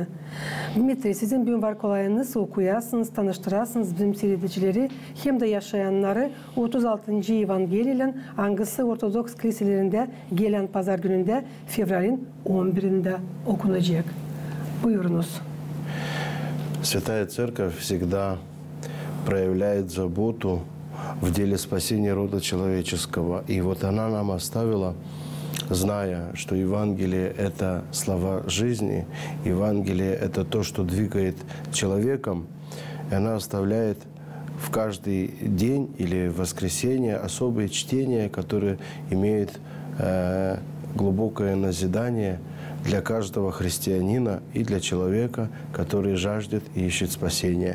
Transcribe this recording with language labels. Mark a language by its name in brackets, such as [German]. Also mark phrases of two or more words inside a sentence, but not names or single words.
[Gagauz] Dmitri, sizin bugün var kolayınız okuyasınız, tanıştırasınız bizim seyredicileri hem de yaşayanları 36. Evangeliya'nın hangisi Ortodoks kiliselerinde gelen pazar gününde fevralin 11'inde okunacak. Buyurunuz. [Russian] Святая Церковь всегда проявляет заботу в деле спасения рода человеческого. И вот она нам оставила, зная, что Евангелие – это слова жизни, Евангелие – это то, что двигает человеком, и она оставляет в каждый день или в воскресенье особые чтения, которые имеют глубокое назидание для каждого христианина и для человека, который жаждет и ищет спасения.